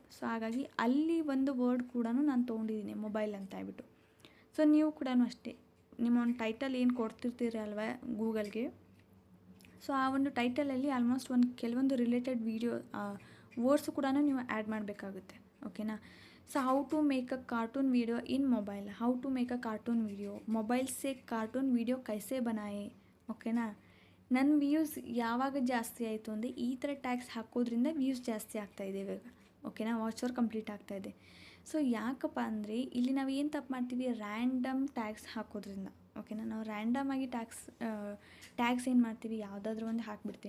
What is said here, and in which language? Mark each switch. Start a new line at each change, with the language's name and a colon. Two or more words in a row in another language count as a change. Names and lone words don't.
Kannada: ಸೊ ಹಾಗಾಗಿ ಅಲ್ಲಿ ಒಂದು ವರ್ಡ್ ಕೂಡ ನಾನು ತೊಗೊಂಡಿದ್ದೀನಿ, ಮೊಬೈಲ್ ಅಂತ ಹೇಳ್ಬಿಟ್ಟು. ಸೊ ನೀವು ಕೂಡ ಅಷ್ಟೇ, ನಿಮ್ಮ ಒಂದು ಟೈಟಲ್ ಏನು ಕೊಡ್ತಿರ್ತೀರಿ ಅಲ್ವಾ ಗೂಗಲ್ಗೆ, ಸೊ ಆ ಒಂದು ಟೈಟಲಲ್ಲಿ ಆಲ್ಮೋಸ್ಟ್ ಕೆಲವೊಂದು
English: related video words
Kannada: ಕೂಡ ನೀವು ಆ್ಯಡ್ ಮಾಡಬೇಕಾಗುತ್ತೆ.
English: ಓಕೆನಾ, so how to make a cartoon video in mobile, how to make a cartoon video,
Hindi: ಮೊಬೈಲ್ से कार्टून वीडियो कैसे बनाए.
Kannada: ಓಕೆನಾ, ನನ್ನ ವ್ಯೂಸ್ ಯಾವಾಗ ಜಾಸ್ತಿ ಆಯಿತು ಅಂದರೆ ಈ ಥರ ಟ್ಯಾಗ್ಸ್ ಹಾಕೋದ್ರಿಂದ ವ್ಯೂಸ್ ಜಾಸ್ತಿ ಆಗ್ತಾಯಿದೆ ಇವಾಗ. ಓಕೆನಾ,
English: watch hour complete
Kannada: ಆಗ್ತಾಯಿದೆ. ಸೊ ಯಾಕಪ್ಪ ಅಂದರೆ ಇಲ್ಲಿ ನಾವು ಏನು ತಪ್ಪು ಮಾಡ್ತೀವಿ,
English: random tags
Kannada: ಹಾಕೋದ್ರಿಂದ. ಓಕೆನಾ, ನಾವು ರ್ಯಾಂಡಮ್ ಆಗಿ ಟ್ಯಾಗ್ಸ್ ಏನು ಮಾಡ್ತೀವಿ, ಯಾವುದಾದ್ರೂ ಒಂದು ಹಾಕ್ಬಿಡ್ತೀವಿ.